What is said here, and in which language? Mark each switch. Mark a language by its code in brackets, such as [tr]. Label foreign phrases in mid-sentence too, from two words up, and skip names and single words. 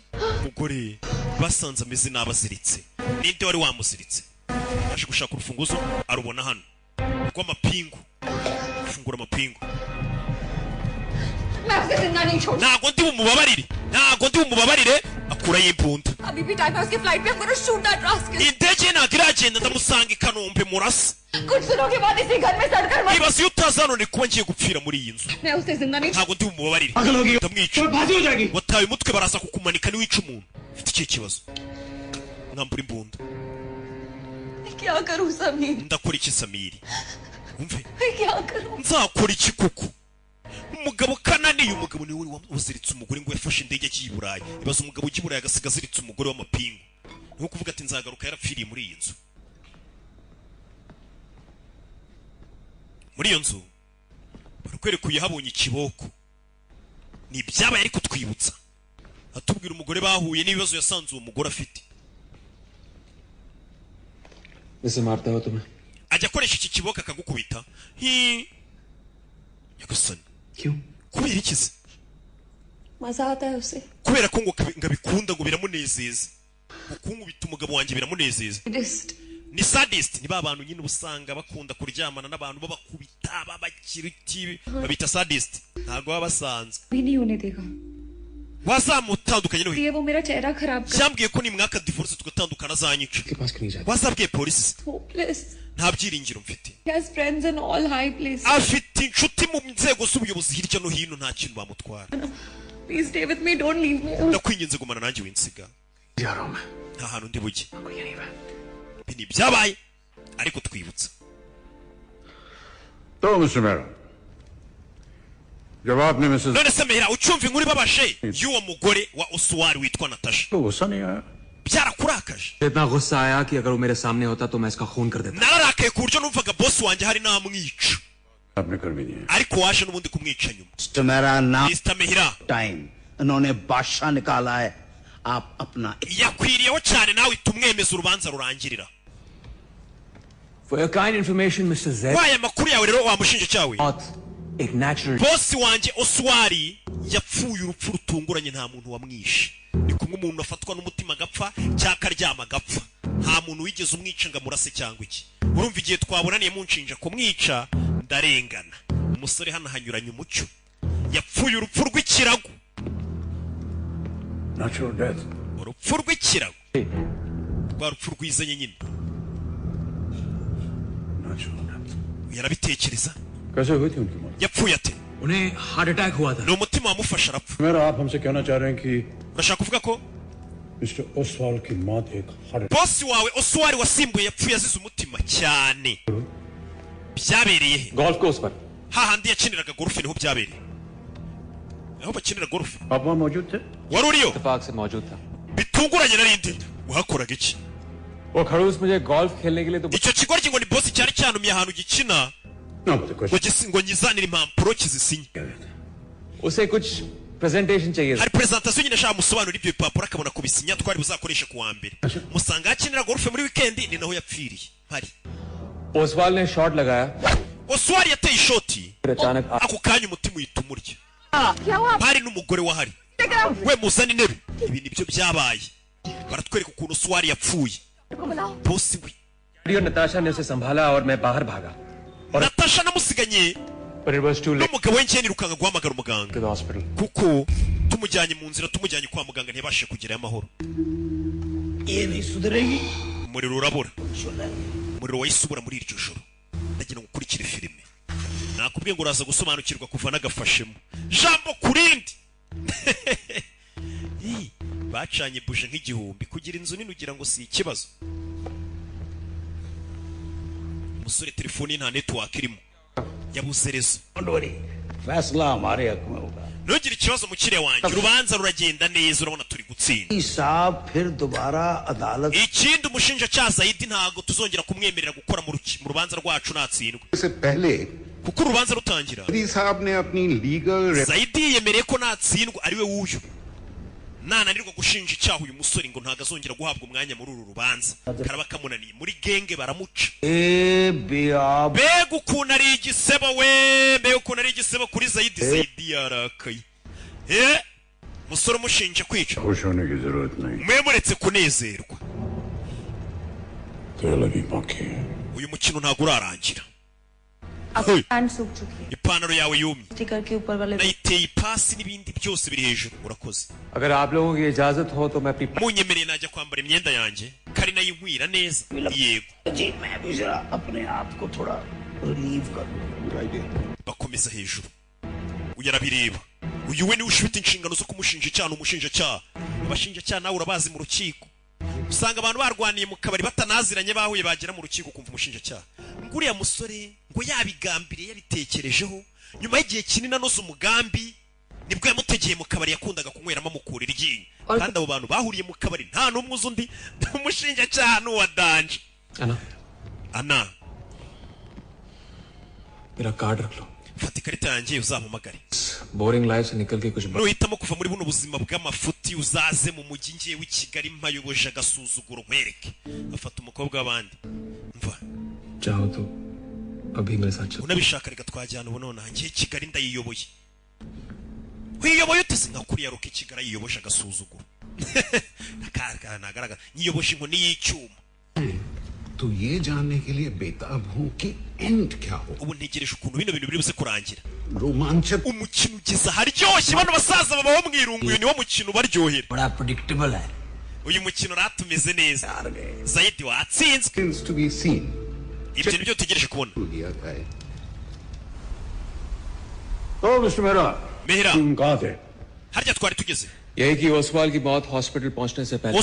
[rw] Umugore basanze ameze n'abaziritse. Ninde wari wamuziritse? Aje gushaka urufunguzo arubona hano. Rw'amapingu. Fungura amapingu. Ntago ndi bumubabarire. Ntago ndi bumubabarire akura y'imbunda. [hi] अभी भी टाइम है उसकी फ्लाइट पे. [en] I'm gonna shoot that rascal. [rw] Indege ntago iragenda ndamusanga i Kanombe murasa. [hi] कुछ दिनों के बाद इसी घर में सड़कर मर. [rw] Ibaze iyo utazanone kuba ngiye gupfira muri iyi nzu. [hi] मैं उसे जिंदा नहीं. [rw] Ntago ndi bumubabarire. Ndamwica. Wataye umutwe baraza kukumanika ni wica umuntu. Ufite iki kibazo? Nambura imbunda. [hi] क्या करूं समीर? [rw] Ndakora iki Samiri? Umve. [hi] क्या करूं? [rw] Nzakora iki kuko? Umugabo kananiye umugabo ni we wamuziritse umugore ngo yafashe indege agiye i Burayi. Ibaze umugabo ugiye i Burayi agasiga aziritse umugore w'amapingu. Nko kuvuga ati nzagaruka yarapfiriye muri iyi nzu. Muri iyo nzu barakwereka uyahabonye ikiboko. Ni ibyabaye ariko twibutsa. Atubwira umugore bahuye n'ibibazo yasanze uwo mugore afite. Ese marta ho tumhe. Ajya akoresha iki kiboko akagukubita. Nyagasani. [hi] क्यों? [rw] Kubera iki se? [hi] मजा आता है उसे. [rw] Kubera ko ngo ngabikunda ngo biramunezeza. Ukunkubita umugabo wanjye biramunezeza. Ni sadist, ni babantu nyine ubusanga bakunda kuryamana n'abantu babakubita babakiriti babita sadist. Ntago baba basanzwe. [hi] भी नहीं होने देगा. [rw] Wazamutandukanye no. [hi] ये वो मेरा चेहरा खराब कर. [rw] Cyambwiye ko ni mwaka divorce tugatandukana zanyica. [hi] के पास क्यों नहीं जाते? [rw] Wazabwiye polisi. [en] Hopeless. [rw] Nta byiringiro mfite. [en] He has friends in all high places. [rw] Afite inshuti mu nzego z'ubuyobozi hirya no hino nta kintu bamutwara. [en] Please stay with me, don't leave me. [rw] Ndakwinginze gumana nanjye winsiga. [hi] जा रहा हूं मैं [rw] nta hantu ndi bujye ibi ni byabaye ariko twibutsa [hi] तो मिस्टर मेहरा जब आपने मिसेस [rw] none se Mehira ucyumva inkuru ibabaje y'uwo mugore wa Oswari witwa Natasha [hi] को गुस्सा नहीं आया [rw] byarakurakaje [hi] इतना गुस्सा आया कि अगर वो मेरे सामने होता तो मैं इसका खून कर देता [rw] nararakaye ku buryo numvaga boss wanjye hari namwica [hi] आपने कर भी दिया [rw] ariko waje n'ubundi kumwica nyuma [hi] मिस्टर मेरा नाम Mr. Mehira टाइम इन्होंने बादशाह निकाला है आप अपना [rw] yakwiriyeho cyane nawe tumwemeza urubanza rurangirira [en] For your kind information, Mr. Z. [rw] waye amakuru yawe rero wamushinja cyawe [en] Not a natural. [rw] boss wanjye Oswari yapfuye urupfu rutunguranye nta muntu wamwishe ni kumwe umuntu afatwa n'umutima agapfa cyaka aryama agapfa nta muntu wigeze umwica ngo amurase cyangwa iki urumva igihe twabonaniye munshinja kumwica ndarengana umusore hano hanyuranye umucyo yapfuye urupfu rw'ikirago [en] natural death [rw] urupfu rw'ikirago rwa rupfu rwizanye nyine [en] natural death [rw] yarabitekereza [hi] कैसे हुई थी उनकी मौत [rw] yapfuye ate [hi] उन्हें [en] heart attack [hi] हुआ था [rw] ni umutima wamufasha arapfa [hi] मेरा आप हमसे कहना चाह रहे हैं कि [rw] urashaka kuvuga ko [hi] मिस्टर ओसवाल की मौत एक हार्ट [rw] boss wawe Oswari wasimbuye yapfuye azize umutima cyane byabereye he [en] golf course [hi] पर [rw] hahandi yakiniraga golf niho byabereye aho bakinira golf [hi] आप वहाँ मौजूद थे [rw] wari uriyo [hi] इत्तेफाक से मौजूद था [rw] bitunguranye narindi uhakoraga iki [hi] वो खड़ूस मुझे गोल्फ खेलने के लिए तो [rw] icyo kigoryi ngo ni boss cyari cyanumye ahantu gikina [en] No, but the question [rw] ngo nyizanire impapuro kizisinye [hi] उसे कुछ प्रेजेंटेशन चाहिए [rw] hari presentation nyine ashaka musobanura ibyo bipapuro akabona kubisinya twari buzakoresha ku wa mbere musanga yakinira golf muri weekend ni naho yapfiriye hari [hi] ओसवाल ने शॉट लगाया [rw] Oswari yateye ishoti [hi] फिर अचानक [rw] ako kanya umutima uhita umurya hari n'umugore wahari we muzana intebe ibi nibyo byabaye baratwereka ukuntu Oswari yapfuye boss we [hi] और नताशा ने उसे संभाला और मैं बाहर भागा [rw] Natasha namusiganye [en] But it was too late [rw] n'umugabo we ngiye nirukanga guhamagara umuganga [en] to the hospital. [rw] kuko tumujyanye mu nzira tumujyanye kwa muganga ntiyabashe kugerayo amahoro [hi] ये नहीं सुधरेगी [rw] umuriro urabura umuriro wahise ubura muri iryo joro ndagira ngo ukurikire filime nakubwiye ngo uraza gusobanukirwa kuva n'agafashemo jambo kurindi bacanye buje nk'igihumbi kugira inzu nini ugira ngo si ikibazo umusore telefone nta network irimo yabuze rezo [hi] फैसला हमारे हक में होगा [rw] ntugire ikibazo mukire wanjye urubanza ruragenda neza urabona turi gutsinda [hi] साहब फिर दोबारा अदालत [rw] ikindi umushinjacyaha Zaidi ntago tuzongera kumwemerera gukora mu rubanza rwacu natsindwa [hi] से पहले [rw] kuko urubanza rutangira [hi] मोदी साहब ने अपनी लीगल [rw] Zaidi yemereye ko natsindwa ari we wuyu nananirwa gushinja icyaha uyu musore ngo ntago azongera guhabwa umwanya muri uru rubanza karaba kamunaniye muri genge baramuca mbega ukuntu ari igisebo we mbega ukuntu ari igisebo kuri Zaidi yarakaye musore umushinja kwica [hi] खुश होने की जरूरत नहीं [rw] mwemuretse kunezerwa [hi] तेरे लगी बाकी है [rw] uyu mukino ntago urarangira [hi] आपकी पैंट सूख चुकी है [rw] ipantaro yawe yumye [hi] स्टिकर के ऊपर वाले [rw] nayiteye ipasi n'ibindi byose biri hejuru urakoze [hi] अगर आप लोगों की इजाजत हो तो मैं अपनी [rw] munyemereye najya kwambara imyenda yanjye kari nayinkwira neza yego [hi] जी मैं भी जरा अपने आप को थोड़ा रिलीव कर लूं [rw] bakomeza hejuru uyu arabireba uyu we niwe ufite inshingano zo kumushinja icyaha n'umushinjacyaha abashinjacyaha nawe urabazi mu rukiko usanga abantu barwaniye mu kabari batanaziranye bahuye bagera mu rukiko kumva umushinjacyaha nguriya musore ngo yabigambiriye yabitekerejeho nyuma y'igihe kinini anoze umugambi nibwo yamutegeye mu kabari yakundaga kunyweramo amukura iryinyo kandi abo bantu bahuriye mu kabari nta n'umwe uzi undi umushinjacyaha n'uwa danje ana [hi] मेरा कार्ड रख लो [rw] fata ikarita yanjye uzampamagare [en] boring life [hi] से निकल के कुछ [rw] nuhitamo kuva muri buno buzima bw'amafuti uzaze mu mujyi ngiye w'i Kigali mpayoboje agasuzuguro nkwereke afata umukobwa w'abandi mva [hi] चाहो तो अभी मेरे साथ चलो [rw] unabishaka reka twajyana ubu nonaha ngiye Kigali ndayiyoboye wiyoboye ute se nkakuriya ruka i Kigali yiyoboje agasuzuguro nagaragara nyiyoboje inkoni y'icyuma [hi] तो ये जानने के लिए बेताब हूं कि एंड क्या हो [rw] ubu ntegereje ukuntu bino bintu biri buze kurangira [hi] रोमांचक [rw] umukino ugeze aharyoshye bano basaza baba bamwirunguye niwo mukino ubaryohera [hi] बड़ा प्रेडिक्टेबल है [rw] uyu mukino ratumeze neza Zaidi watsinzwe [en] things to be seen [rw] ibyo nibyo utegereje kubona [hi] दिया गया तो मिस्टर मेहरा Mehira तुम कहाँ थे [rw] harya twari tugeze [hi] यही कि ओसवाल की मौत हॉस्पिटल पहुंचने से पहले